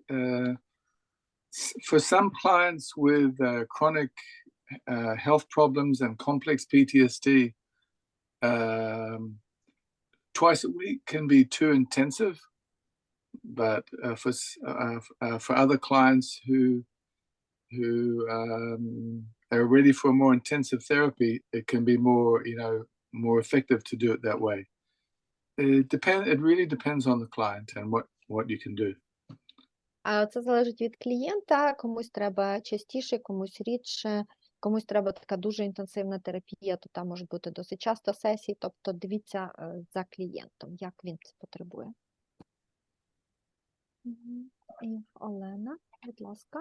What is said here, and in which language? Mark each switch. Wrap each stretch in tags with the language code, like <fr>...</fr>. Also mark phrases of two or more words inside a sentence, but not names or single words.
<en>For some clients with chronic health problems and complex PTSD, twice a week can be too intensive, but for other clients who are ready for more intensive therapy, it can be more effective to do it that way. It really depends on the client and what you can do.</en> <uk>Це залежить від клієнта, комусь треба частіше, комусь рідше. Комусь треба така дуже інтенсивна терапія, то там можуть бути досить часто сесії, тобто дивіться за клієнтом, як він це потребує. І Олена, будь ласка.</uk>